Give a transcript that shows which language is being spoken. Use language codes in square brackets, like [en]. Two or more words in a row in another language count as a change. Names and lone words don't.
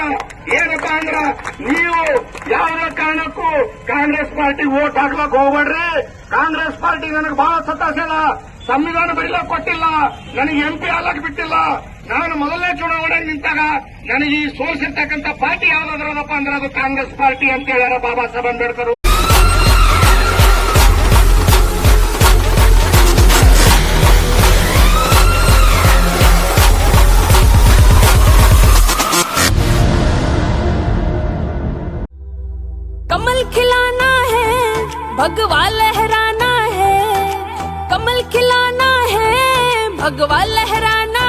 [kn] ಏನಪ್ಪಾ ಅಂದ್ರ ನೀವು ಯಾವುದೇ ಕಾರಣಕ್ಕೂ ಕಾಂಗ್ರೆಸ್ ಪಾರ್ಟಿಗೆ ವೋಟ್ ಹಾಕ್ಲಕ್ ಹೋಗ್ಬೇಡ್ರಿ. ಕಾಂಗ್ರೆಸ್ ಪಾರ್ಟಿ ನನಗೆ ಬಹಳ ಸತಾಸದ, ಸಂವಿಧಾನ ಬರೀಲಕ್ ಕೊಟ್ಟಿಲ್ಲ, ನನಗೆ MP ಆಗ್ಲಕ್ ಬಿಟ್ಟಿಲ್ಲ. ನಾನು ಮೊದಲನೇ ಚುನಾವಣೆ ನಿಂತಾಗ ನನಗೆ ಈ ಸೋಲಿಸಿರ್ತಕ್ಕಂಥ ಪಾರ್ಟಿ ಯಾವ್ದಾದ್ರದಪ್ಪ ಅಂದ್ರೆ ಅದು ಕಾಂಗ್ರೆಸ್ ಪಾರ್ಟಿ ಅಂತ ಹೇಳ್ಯಾರ ಬಾಬಾ ಸಾಹೇಬ್ ಅಂಬೇಡ್ಕರ್. [hi] कमल खिलाना है भगवा लहराना है, कमल खिलाना है भगवा लहराना